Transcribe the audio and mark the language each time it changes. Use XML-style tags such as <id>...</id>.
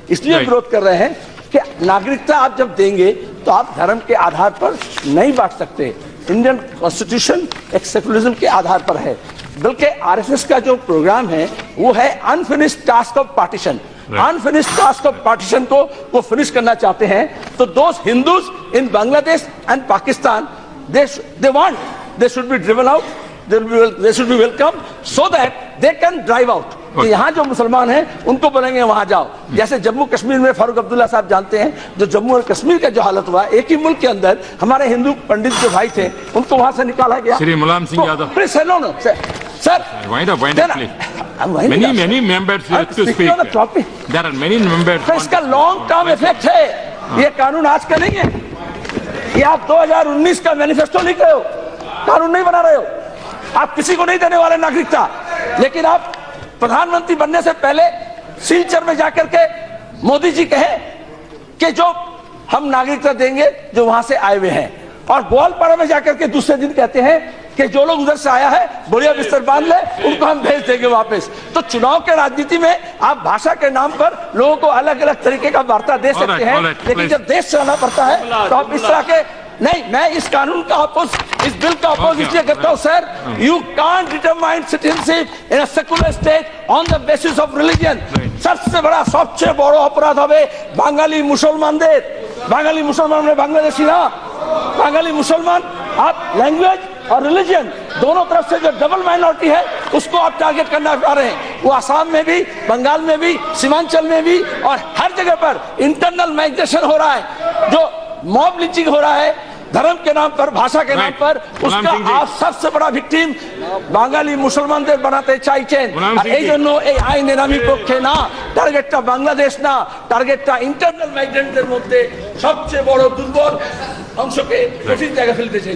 <hi>इसलिए विरोध कर रहे हैं कि नागरिकता आप जब देंगे तो आप धर्म के आधार पर नहीं बांट सकते। इंडियन कॉन्स्टिट्यूशन एक सेकुलरिज्म के आधार पर है। बल्कि आरएसएस का जो प्रोग्राम है वो है</hi> <en>Unfinished task of partition. Unfinished task of partition</en> <hi>को वो फिनिश करना चाहते हैं।</hi> <en>तो those Hindus in Bangladesh and Pakistan, they want, they should be driven out, they should be welcome so that they can drive out।</en> <hi>कि यहाँ जो मुसलमान हैं उनको बोलेंगे वहां जाओ। जैसे जम्मू कश्मीर में फारूक अब्दुल्ला साहब जानते हैं, जो जम्मू और कश्मीर का जो हालत हुआ, एक ही मुल्क के अंदर हमारे हिंदू पंडित जो भाई थे उनको वहां से निकाला गया। Shri Mulayam Singh Yadav,</hi> <en>Please no no sir, wind up please. Many members have to speak. There are many members.</en> <hi>तो इसका लॉन्ग टर्म इफेक्ट है। ये कानून आज का नहीं है, ये आप 2019 का मैनिफेस्टो लिख रहे हो, कानून नहीं बना रहे हो। आप किसी को नहीं देने वाले नागरिकता, लेकिन आप प्रधानमंत्री बनने से पहले सिलचर में जाकर के मोदी जी कहे कि जो हम नागरिकता देंगे जो वहां से आए हुए हैं, और ग्वालपाड़ा में जाकर के दूसरे दिन कहते हैं कि जो लोग उधर से आया है बढ़िया बिस्तर बांध ले, उनको हम भेज देंगे वापस। तो चुनाव के राजनीति में आप भाषा के नाम पर लोगों को अलग अलग तरीके का वार्ता दे सकते हैं, लेकिन जब देश चलाना पड़ता है तो आप इस तरह के नहीं। मैं इस कानून का अपोज इस बिल का अपोज इसलिए करता हूं sir,</hi> <en>You can't determine citizenship in a secular state on the basis of religion.</en> <hi>सबसे बड़ा</hi> <bn>सबচেয়ে বড় অপরাধ হবে বাঙালি মুসলমানদের। বাঙালি মুসলমান মানে বাংলাদেশी</bn> <hi>ना, बांगाली मुसलमान आप लैंग्वेज और रिलीजन दोनों तरफ से जो डबल माइनॉरिटी है उसको आप टारगेट करना चाह रहे हैं। वो आसाम में भी, बंगाल में भी, सीमांचल में भी और हर जगह पर इंटरनल माइग्रेशन हो रहा है, जो मॉब लिंचिंग हो रहा है धर्म के नाम पर, भाषा के नाम पर, उसका आप सबसे बड़ा विक्टिम</hi> <bn>বাঙালি মুসলমানদের বানাতে চাইছেন। আর এই জন্য এই আইনের আমি পক্ষে না, টার্গেটটা বাংলাদেশ না, টার্গেটটা ইন্টারনাল মাইগ্রেন্টদের মধ্যে সবচেয়ে বড় দুর্বল অংশকে কঠিন জায়গা ফেলতে চাইছেন।</bn>